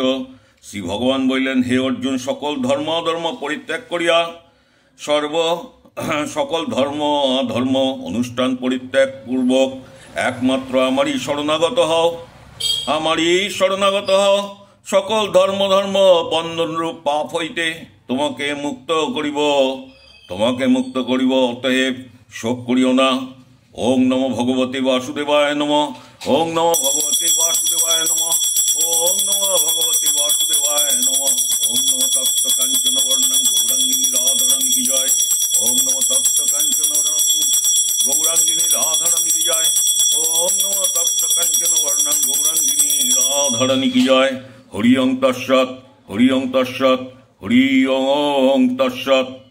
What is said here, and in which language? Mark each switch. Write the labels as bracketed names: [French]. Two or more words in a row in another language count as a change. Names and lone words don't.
[Bangla] শ্রী ভগবান বললেন, হে অর্জুন, সকল ধর্ম অধর্ম পরিত্যাগ করিয়া সকল ধর্ম অধর্ম অনুষ্ঠান পরিত্যাগ পূর্বক একমাত্র আমারই শরণাগত হও। সকল ধর্ম বন্ধনরূপ পাপ হইতে তোমাকে মুক্ত করিব, অতএব শোক করিও না। [Sanskrit] ওং নমো ভগবতে বাসুদেবায় নমঃ। ওং নমো ভগবতে বাসুদেবায় নমঃ। ওং নমো ভগবতে বাসুদেবায় নমঃ। ওং নমো তপ্ত কাঞ্চন বর্ণং গৌরাঙ্গিনী রাধারানী কি জয়। ওং নমো তপ্ত কাঞ্চন গৌরাঙ্গিনী রাধারানী কি জয়। ওং নমো তপ্ত কাঞ্চন বর্ণং গৌরাঙ্গিনী রাধারানী কি জয়। হরি ওং তৎসৎ, হরি ওং তৎসৎ, হরি ওং তৎসৎ।